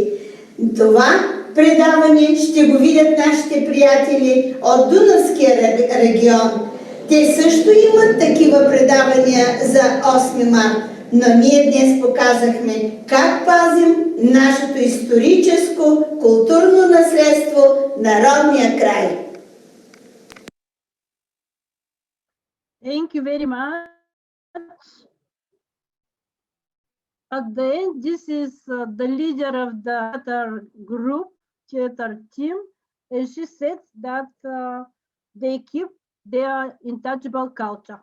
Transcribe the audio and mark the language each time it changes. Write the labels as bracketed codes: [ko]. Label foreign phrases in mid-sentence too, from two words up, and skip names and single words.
[bg] Това предаване ще го видят нашите приятели от Дунавския регион. Те също имат такива предавания за 8 март, но ние днес показахме как пазим нашето историческо, културно наследство на родния край. [en] Thank you very much. At the end, this is the leader of the theater team, and she said that they keep their untouchable culture.